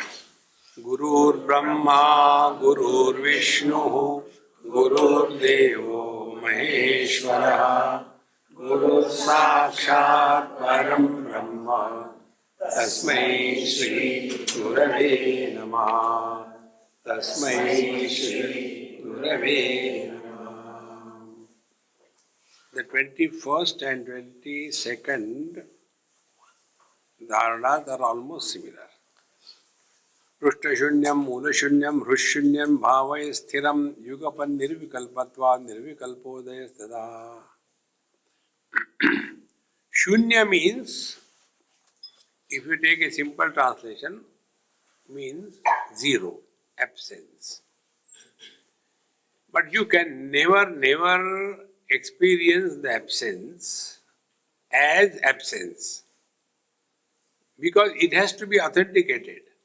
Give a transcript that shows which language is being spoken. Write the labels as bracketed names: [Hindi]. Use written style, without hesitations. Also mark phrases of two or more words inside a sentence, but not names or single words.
[Sanskrit] Gurur Brahma, Gurur Vishnu, Gurur Devo Maheshwara, Guru Sakshat Param Brahma, Tasmai Shri Gurave Namah, Tasmai Shri Gurave Namah. [English] The 21st and 22nd dharanas are almost similar. [Sanskrit] Prusthashunyam, Moolashunyam, Hrusshunyam, Bhavay Sthiram, Yugapan Nirvikalpatva, Nirvikalpodaya Sada. [English] Shunya means, if you take a simple translation, means zero, absence. But you can never experience the absence as absence, because it has to be authenticated.